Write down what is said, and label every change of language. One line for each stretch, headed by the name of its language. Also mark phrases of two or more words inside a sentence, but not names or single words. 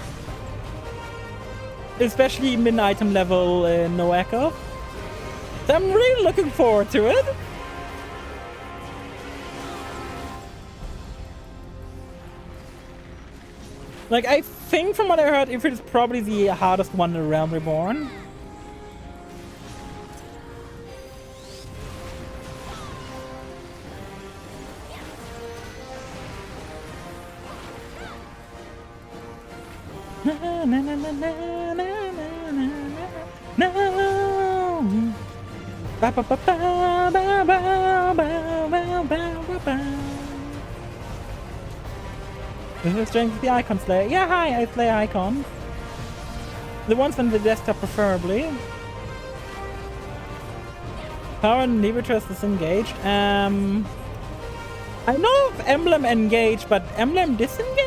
English: Especially min-item level no echo. So I'm really looking forward to it. Like, I think from what I heard, Ifrit is probably the hardest one in Realm Reborn. Na, na, na, na, na, na, na, no. Ba, ba, ba, ba, ba, ba, ba, ba, ba, ba. This is strength of the Icon Slayer. Yeah, hi, I slay icons. The ones on the desktop preferably. Power and Liberatress is engaged. I know of Emblem engage, but Emblem disengage?